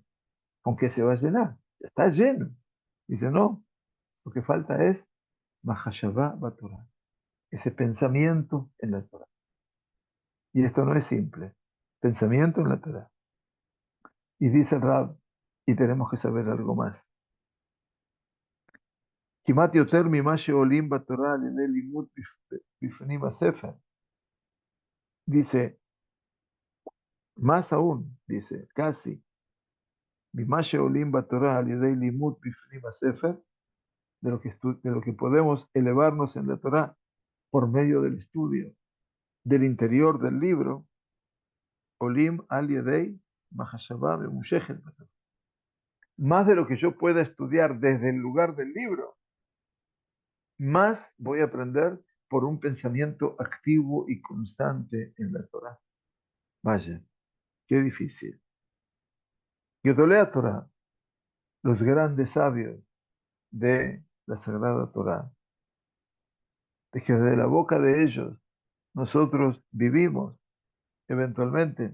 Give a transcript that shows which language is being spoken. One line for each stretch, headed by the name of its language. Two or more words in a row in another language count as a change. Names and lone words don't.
Spanish: ¿Con qué se va a llenar? Ya está lleno. Dice, no, lo que falta es
Hebrew: Mahashavá Batorah,
Spanish: ese pensamiento en la Torah. Y esto no es simple, pensamiento en la Torah. Y dice el Rab, y tenemos que saber algo más.
Hebrew: כמעט יותר ממה שעולים בתורה על ידי לימוד בפנים הספר.
Spanish: Dice, más aún, dice, casi,
Hebrew: ממה שעולים בתורה על ידי לימוד בפנים הספר,
Spanish: de lo que podemos elevarnos en la Torah por medio del estudio del interior del libro,
Hebrew: עולים על ידי מחשבה ממושכת בתורה.
Spanish: más de lo que yo pueda estudiar desde el lugar del libro, más voy a aprender por un pensamiento activo y constante en la Torah. Vaya, qué difícil.
Hebrew: Gedolei Torah,
Spanish: los grandes sabios de la Sagrada Torah, de que de la boca de ellos nosotros vivimos eventualmente.